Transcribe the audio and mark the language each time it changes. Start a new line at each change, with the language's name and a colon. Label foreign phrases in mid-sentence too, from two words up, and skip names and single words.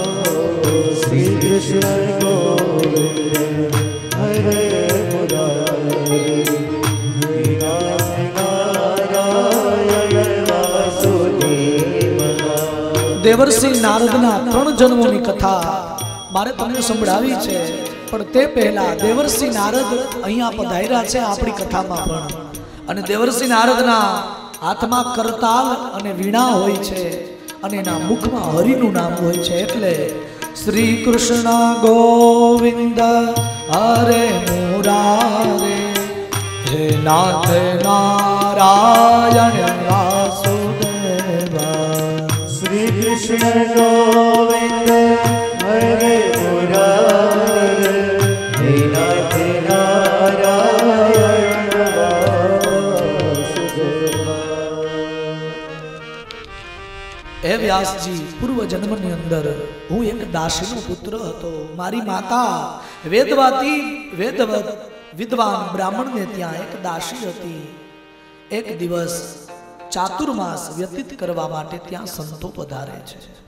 Sanskrit: श्री कृष्ण गोविंद हरे मुरारे नाथ नारायण वासुदेव।
Gujarati: દેવર્ષિ નારદના 3 જન્મોની કથા મારે તમને સંભળાવી છે, પણ તે પહેલા દેવર્ષિ નારદ અહીંયા પધાર્યા છે આપણી કથામાં પણ, અને દેવર્ષિ નારદના હાથમાં કરતાલ અને વીણા હોય છે અને એના મુખમાં હરિનું નામ હોય છે, એટલે
Sanskrit: श्री कृष्ण गोविंद हरे मुरारे हे नाथ नारायण वासुदेवा श्री कृष्ण गोविंद हरे मुरारे हे नाथ नारायण वासुदेवा।
Gujarati: હે વ્યાસજી, પૂર્વ જન્મની અંદર હું એક દાસીનો પુત્ર હતો. મારી માતા વિદ્વાન બ્રાહ્મણને ત્યાં એક દાસી હતી. એક દિવસ ચાતુર્માસ વ્યતીત કરવા માટે ત્યાં સંતો પધારે છે.